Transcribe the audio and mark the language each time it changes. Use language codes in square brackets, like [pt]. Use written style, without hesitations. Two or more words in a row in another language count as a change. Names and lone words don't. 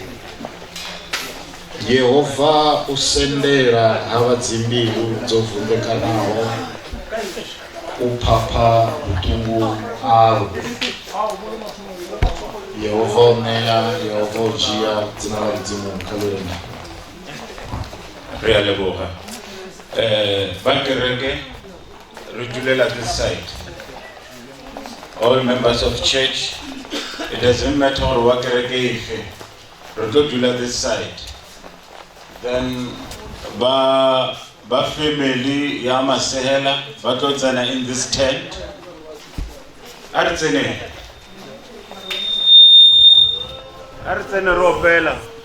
[ve] Yehova u sendela havha dzimbilu dzo vunḓekanaho, u phapha vhuṱungu havho. Yehova o ṋea, Yehova o dzhia, dzina ḽa mudzimu kha ḽi rengiwe. [tn] Re a leboga. Ba kereke re dulela [en] this side. All members of church, It doesn't matter what [tn] kereke ife. Re tlo dula [en] this side. [tn] Then ba family ya Masehela ba tlo tsena [en] in this tent. [tn] A re tsene ropela.